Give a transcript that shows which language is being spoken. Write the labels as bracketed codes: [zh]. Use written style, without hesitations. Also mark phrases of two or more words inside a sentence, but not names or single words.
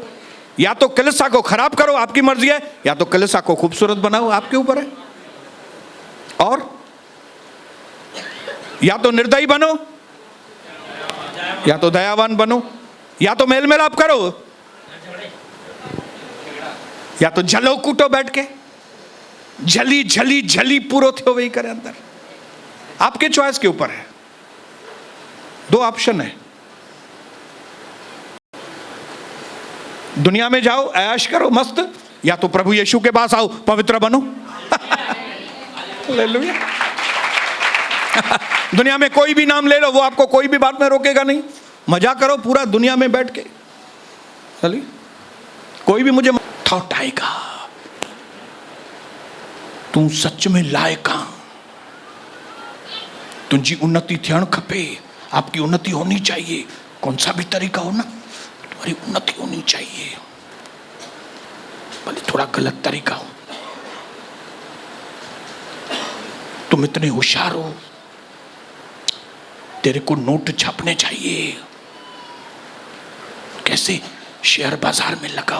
[hi] या तो कलीसिया को खराब करो, आपकी मर्जी है, या तो कलीसिया को खूबसूरत बनाओ, आपके ऊपर है। और या तो निर्दयी बनो या तो दयावान बनो, या तो मेल मिलाप करो या तो जलो कूटो बैठ के, [sd] झली झली झली पूरो थो वही करे अंदर। [hi] आपके चॉइस के ऊपर है। दो ऑप्शन है, दुनिया में जाओ ऐश करो मस्त, या तो प्रभु यीशु के पास आओ पवित्र बनो। हालेलुया। दुनिया में कोई भी नाम ले लो, वो आपको कोई भी बात में रोकेगा नहीं। मजा करो पूरा दुनिया में बैठ के। चलिए, कोई भी मुझे थॉट आएगा, [sd] तू सच में लायक आ, तुझी उन्नति थियण खपे, [hi] आपकी उन्नति होनी चाहिए, कौन सा भी तरीका हो ना, तुम्हारी उन्नति होनी चाहिए, भले थोड़ा गलत तरीका हो। तुम इतने होशियार हो, तेरे को नोट छापने चाहिए, कैसे शेयर बाजार में लगाओ।